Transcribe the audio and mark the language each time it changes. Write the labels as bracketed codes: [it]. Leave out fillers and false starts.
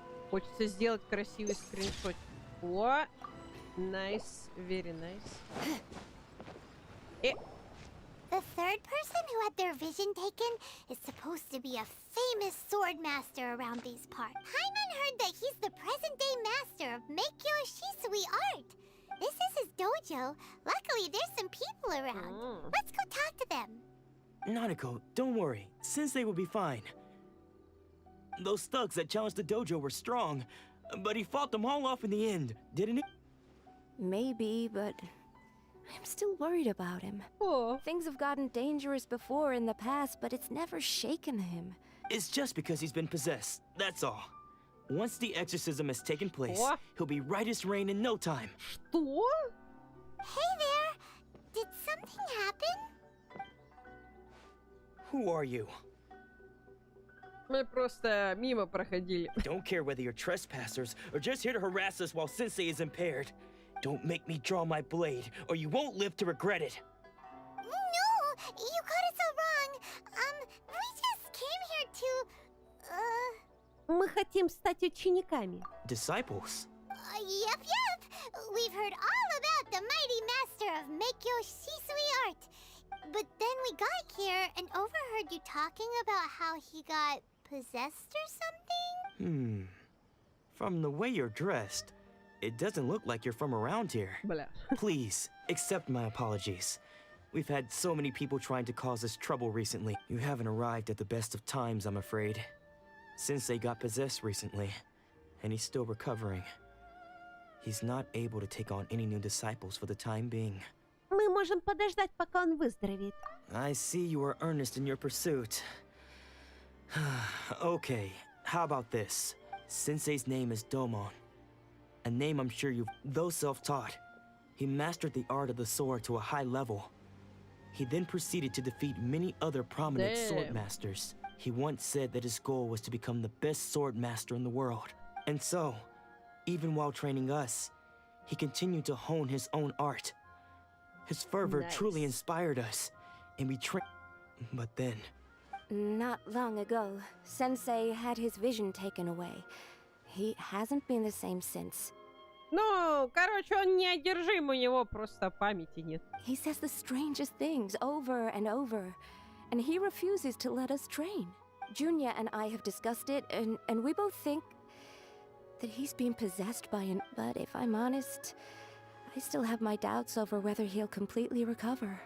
[ru] Хочется сделать красивый скриншот. [en] О! Nice. Very nice. The third person who had their vision taken is supposed to be a famous sword master around these parts. Paimon heard that he's the present-day master of Meikyo Shisui art. This is his dojo. Luckily, there's some people around. Let's go talk to them. Nanako, don't worry. Sensei will be fine. Those thugs that challenged the dojo were strong, but he fought them all off in the end, didn't he? Maybe, but I'm still worried about him. Oh. Things have gotten dangerous before in the past, but it's never shaken him. It's just because he's been possessed, that's all. Once the exorcism has taken place, he'll be right as rain in no time. [ru] Что? [en] Hey there! Did something happen? Who are you? [ru] Мы просто мимо проходили. [en] Don't care whether you're trespassers or just here to harass us while Sensei is impaired. Don't make me draw my blade, or you won't live to regret it. No! You got it so wrong. We just came here to... [ru] Мы хотим стать учениками. [en] Disciples? Yep. We've heard all about the mighty master of Meikyo Shisui art. But then we got here and overheard you talking about how he got possessed or something? From the way you're dressed, it doesn't look like you're from around here. [ru] Бля. [en] Please, accept my apologies. We've had so many people trying to cause us trouble recently. You haven't arrived at the best of times, I'm afraid. Sensei got possessed recently, and he's still recovering. He's not able to take on any new disciples for the time being. [ru] Мы можем подождать, пока он выздоровеет. [en] I see you are earnest in your pursuit. Okay, how about this? Sensei's name is Domon. A name I'm sure you've... Though self-taught, he mastered the art of the sword to a high level. He then proceeded to defeat many other prominent sword masters. He once said that his goal was to become the best sword master in the world. And so, even while training us, he continued to hone his own art. His fervor truly inspired us, and we trained... But then... Not long ago, Sensei had his vision taken away. He hasn't been the same since. [ru] Ну, короче, он неодержим, у него просто памяти нет. [en] He says the strangest things over and over, and he refuses to let us train. Junya and I have discussed it, and we both think that he's been possessed by an... But if I'm honest, I still have my doubts over whether he'll completely recover.